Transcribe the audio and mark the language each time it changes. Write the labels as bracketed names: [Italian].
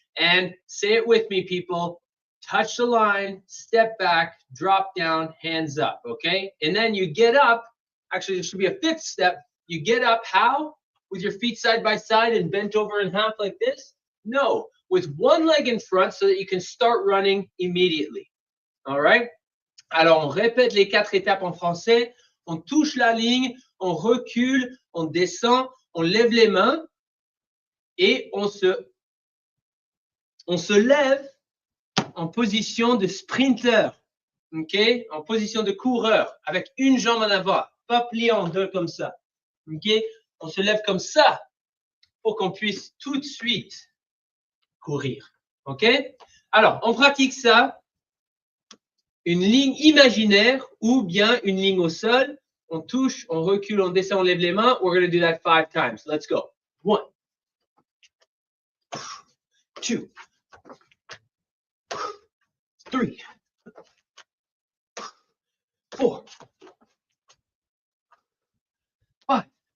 [English] And say it with me, people. Touch the line, step back, drop down, hands up, okay? And then you get up. Actually, there should be a 5th step. You get up, how? With your feet side by side and bent over in half like this? No, with one leg in front so that you can start running immediately. All right? [French] Alors, on répète les 4 étapes en français. On touche la ligne, on recule, on descend, on lève les mains et on se lève en position de sprinter, ok? En position de coureur, avec une jambe en avant, pas plié en deux comme ça, ok? On se lève comme ça pour qu'on puisse tout de suite courir, ok? Alors, on pratique ça, une ligne imaginaire ou bien une ligne au sol. On touche, on recule, on descend, on lève les mains. [English] We're going to do that 5 times. Let's go. 1, 2, 3, 4, 5.